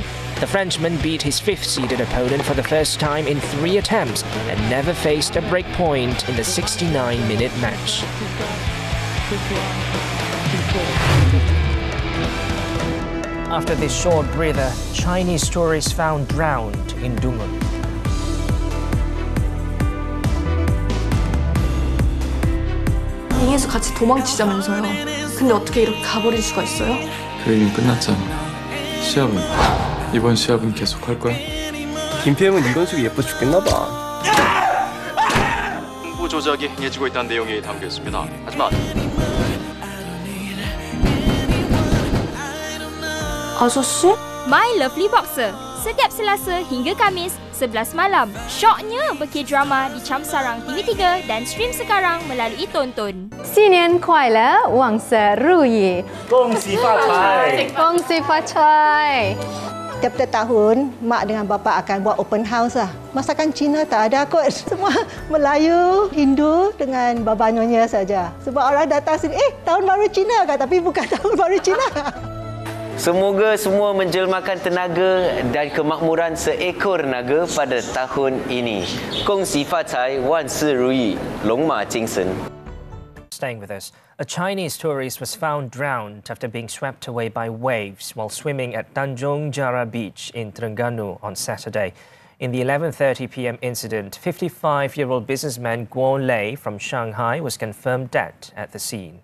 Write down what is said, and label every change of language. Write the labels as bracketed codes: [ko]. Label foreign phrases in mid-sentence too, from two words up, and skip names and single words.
[en] The Frenchman beat his 5th-seeded opponent for the first time in 3 attempts and never faced a break point in the 69-minute match. After this short breather, Chinese tourists found drowned in Dungun. [ko] 잉에서 같이 도망치자면서요. 근데 어떻게 이렇게 가버릴 수가 있어요? 그 얘기는 끝났잖아. 시합은 이번 시합은 계속 할 거야? 김PM은 이건숙이 예뻐 죽겠나 봐. 홍보 조작이 행해지고 있다는 내용이 담겨 있습니다. 하지만 아저씨? [en] My Lovely Boxer. [ms] Setiap Selasa hingga Khamis 11 malam. Syoknya berk-drama di Cam Sarang TV3 dan stream sekarang melalui Tonton. [zh] 新年快乐，万事如意，恭喜发财，恭喜发财。 [ms] Tiap-tiap tahun, mak dengan bapa akan buat [en] open house [ms] lah. Masakan Cina tak ada kot. Semua Melayu, Hindu dengan baba nyonya saja. Sebab orang datang sini, tahun baru Cina kan? Tapi bukan tahun baru Cina. Semoga semua menjelmakan tenaga dan kemakmuran seekor naga pada tahun ini. [zh] 恭喜发财，万事如意，龙马精神. [en] Staying with us, a Chinese tourist was found drowned after being swept away by waves while swimming at Tanjung Jara Beach in Terengganu on Saturday. In the 11:30 p.m. incident, 55-year-old businessman Guo Lei from Shanghai was confirmed dead at the scene.